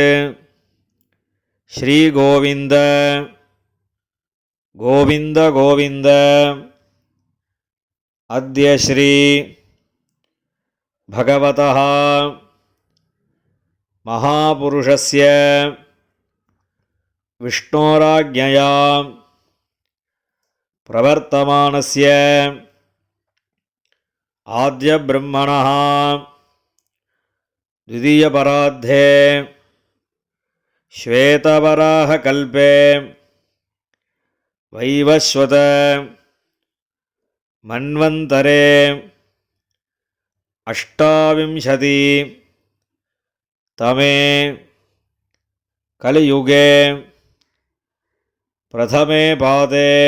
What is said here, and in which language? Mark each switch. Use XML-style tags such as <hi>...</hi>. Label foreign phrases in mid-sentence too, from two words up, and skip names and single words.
<sa>श्रीगोविन्द गोविन्द गोविन्द. अद्य श्री भगवतः महापुरुषस्य விஷ்ணோராஜ்ஞயா प्रवर्तमानस्य आद्य ब्रह्मणः द्वितीयपरार्धे श्वेतवराहकल्पे वैवस्वत मन्वन्तरे अष्टाविंशति तमे कलियुगे प्रथमे पादे</sa>